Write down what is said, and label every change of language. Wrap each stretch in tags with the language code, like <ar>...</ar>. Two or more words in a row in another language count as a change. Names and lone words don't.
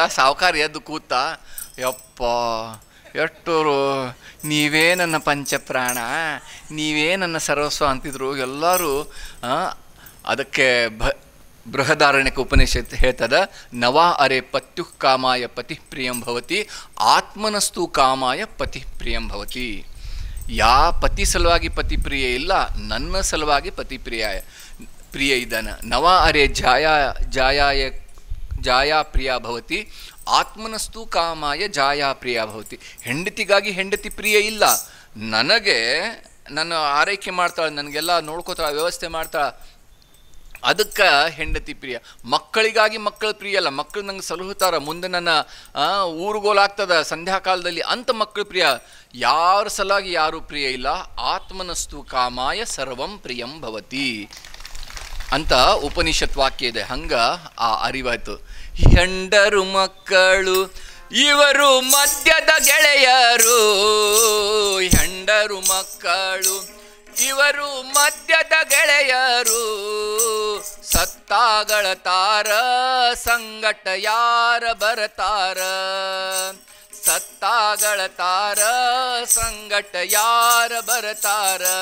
<kn>ಸಾವುಕಾರ ಎದ್ದು ಕೂತ, ಯಪ್ಪ ಎಷ್ಟೋರು, ನೀವೇ ನನ್ನ ಪಂಚಪ್ರಾಣ, ನೀವೇ ನನ್ನ ಸರ್ವಸ್ವ ಅಂತಿದ್ರು ಎಲ್ಲರೂ. ಅದಕ್ಕೆ ಬೃಹದಾರಣ್ಯಕ ಉಪನಿಷತ್ ಹೇಳ್ತದ,</kn> <sa>ನವಾ ಅರೆ ಪತ್ಯುಃ ಕಾಮಾಯ ಪತಿ ಪ್ರಿಯಂ ಭವತಿ ಆತ್ಮನಸ್ತು ಕಾಮಾಯ ಪತಿ ಪ್ರಿಯಂ ಭವತಿ.</sa> <kn>ಯಾ ಪತಿ ಸಲುವಾಗಿ ಪತಿ ಪ್ರಿಯ ಇಲ್ಲ, ನನ್ನ ಸಲುವಾಗಿ ಪತಿ ಪ್ರಿಯ ಇದ್ದಾನೆ.</kn> <sa>ನವಾ ಅರೆ ಜಾಯಾ ಪ್ರಿಯ ಭವತಿ ಆತ್ಮನಸ್ತು ಕಾಮಾಯ ಜಾಯಾ ಪ್ರಿಯ ಭವತಿ.</sa> <kn>ಹೆಂಡತಿಗಾಗಿ ಹೆಂಡತಿ ಪ್ರಿಯ ಇಲ್ಲ, ನನಗೆ ನನ್ನ ಆರೈಕೆ ಮಾಡ್ತಾಳೆ, ನನಗೆಲ್ಲ ನೋಡ್ಕೋತಾಳೆ, ವ್ಯವಸ್ಥೆ ಮಾಡ್ತಾಳೆ, ಅದಕ್ಕೆ ಹೆಂಡತಿ ಪ್ರಿಯ. ಮಕ್ಕಳಿಗಾಗಿ ಮಕ್ಕಳು ಪ್ರಿಯ ಅಲ್ಲ, ಮಕ್ಕಳು ನಂಗೆ ಸಲಹುತ್ತಾರ, ಮುಂದೆ ನನ್ನ ಊರುಗೋಲಾಗ್ತದ ಸಂಧ್ಯಾಕಾಲದಲ್ಲಿ ಅಂತ ಮಕ್ಕಳು ಪ್ರಿಯ. ಯಾರ ಸಲಾಗಿ ಯಾರೂ ಪ್ರಿಯ ಇಲ್ಲ.</kn> <sa>ಆತ್ಮನಸ್ತು ಕಾಮಾಯ ಸರ್ವಂ ಪ್ರಿಯಂ ಭವತಿ</sa> <kn>ಅಂತ ಉಪನಿಷತ್ ವಾಕ್ಯ ಇದೆ. ಹಂಗ ಆ ಅರಿವಾಯ್ತು. ಹೆಂಡರು ಮಕ್ಕಳು ಇವರು ಮದ್ಯದ ಗೆಳೆಯರು, ಹೆಂಡರು ಮಕ್ಕಳು ಇವರು ಮದ್ಯದ ಗೆಳೆಯರು, ಸತ್ತಾಗಳ ತಾರ ಸಂಗಟ ಯಾರ ಬರತಾರ, ಸತ್ತಾಗಳ ತಾರ ಸಂಗಟ ಯಾರ ಬರತಾರ.</kn>